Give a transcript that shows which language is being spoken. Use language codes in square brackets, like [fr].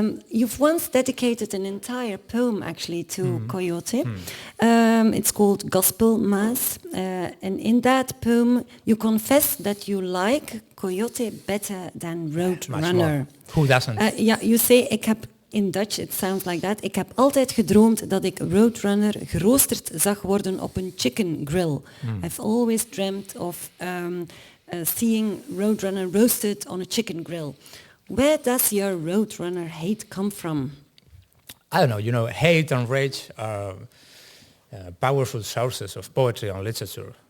[en] You've once dedicated an entire poem actually to Coyote. It's called Gospel Mass. And in that poem, you confess that you like Coyote better than Roadrunner. Who doesn't? You say, in Dutch it sounds like that. [nl] Ik heb altijd gedroomd dat ik Roadrunner geroosterd zag worden op een chicken grill. [en] I've always dreamt of seeing Roadrunner roasted on a chicken grill. Where does your Roadrunner hate come from? I don't know. Hate and rage are powerful sources of poetry and literature.